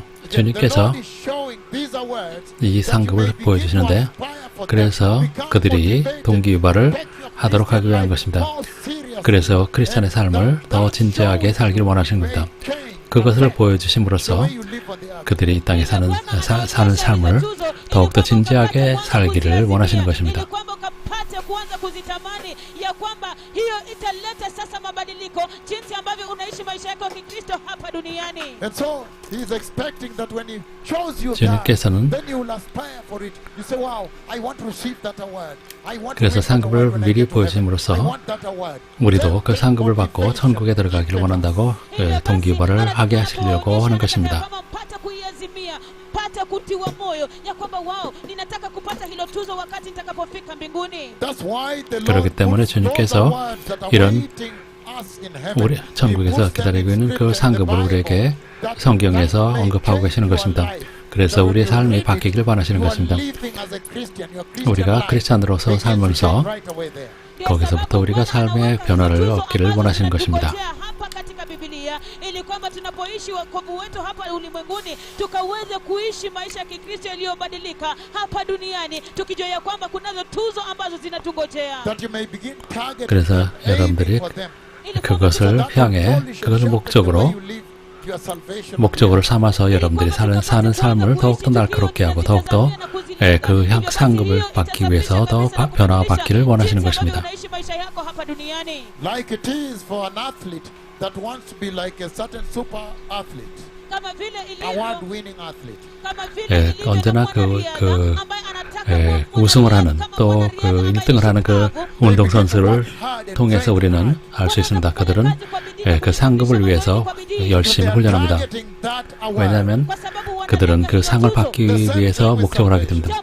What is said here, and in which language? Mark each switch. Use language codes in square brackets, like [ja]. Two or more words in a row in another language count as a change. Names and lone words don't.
[ko] 주님께서 이 상급을 보여주시는데 그래서 그들이 동기유발을 하도록 하기 위한 것입니다. 그래서 크리스천의 삶을 더 진지하게 살기를 원하시는 겁니다. 그것을 보여주심으로써 그들이 이 땅에 사는 삶을 더욱더 진지하게 살기를 원하시는 것입니다. [sw] kuanza kuzitamani ya kwamba hiyo italeta sasa mabadiliko jinsi ambavyo unaishi maisha yako ya Kikristo hapa duniani. [en] And so he is expecting that when he shows you that, then you will aspire for it. You say, wow, I want to receive that award. [ko] 그래서 상급을 미리 보여줌으로써 우리도 그 상급을 받고 천국에 들어가기를 원한다고 동기유발을 하게 하시려고 하는 것입니다. [sw] pata kutiwa moyo ya kwamba wao ninataka kupata hilo tuzo wakati nitakapofika mbinguni. [ko] 그렇기 때문에 주님께서 이런 우리 천국에서 기다리고 있는 그 상급을 우리에게 성경에서 언급하고 계시는 것입니다. 그래서 우리의 삶이 바뀌기를 원하시는 것입니다. 우리가 크리스찬으로서 살면서 거기서부터 우리가 삶의 변화를 얻기를 원하시는 것입니다. [sw] ili kwamba tunapoishi wokovu wetu hapa ulimwenguni tukaweze kuishi maisha ya Kikristo yaliyobadilika hapa duniani tukijua ya kwamba kunazo tuzo ambazo zinatungojea. [ko] 그래서 여러분들이 그것을 향해 그것을 목적으로 삼아서 여러분들이 사는 삶을 더욱더 날카롭게 하고 더욱더 그 상급을 받기 위해서 더 변화받기를 원하시는 것입니다. [en] Like it is for an athlete that wants to be like a certain super athlete. award-winning athlete. [ko] 예, 언제나 우승을 하는 또 1등을 하는 그 운동선수를 통해서 우리는 알 수 있습니다. 그들은 그 상급을 위해서 열심히 훈련합니다. 왜냐하면 그들은 그 상을 받기 위해서 목적을 하게 됩니다.